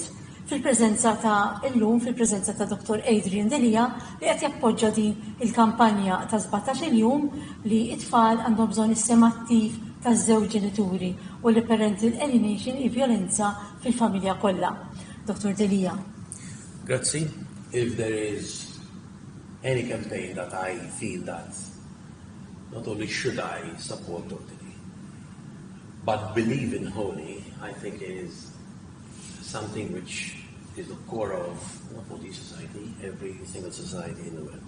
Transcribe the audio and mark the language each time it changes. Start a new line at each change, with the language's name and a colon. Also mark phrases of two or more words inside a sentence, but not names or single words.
Maltese: Fil-preżenza ta' illum, fil-preżenza ta' Dr. Adrian Delia li qed jappoġġa din il-kampanja ta' 17 jum li t-tfal għandhom bżonn is-sem attiv taż-żewġ ġenituri u li
English: Parental Alienation
Maltese: i violenza fil-familja kollha. Dr. Delia. Grazzi.
English: If there is any campaign that I feel that not only should I support totally, but believe in wholly, I think it is something which is the core of not only society, every single society in the world.